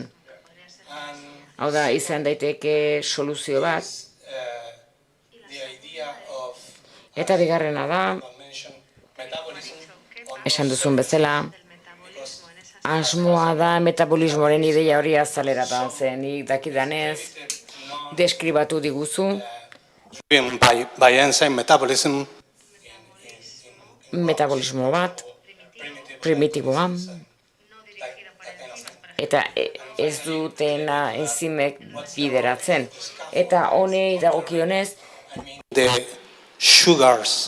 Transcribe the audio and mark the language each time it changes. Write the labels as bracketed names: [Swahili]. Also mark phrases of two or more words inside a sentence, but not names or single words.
[Basque] Hau da, izan daiteke soluzio bat, eta bigarrena da, esan duzun bezala, asmoa da metabolismoaren ideia hori azaleratan zen, dakidanez, deskribatu diguzu, [English] by enzyme metabolism. [Basque] Metabolismo bat, primitiboa, eta ez dutena enzimek bideratzen. Eta honei dagokionez, [English] The sugars.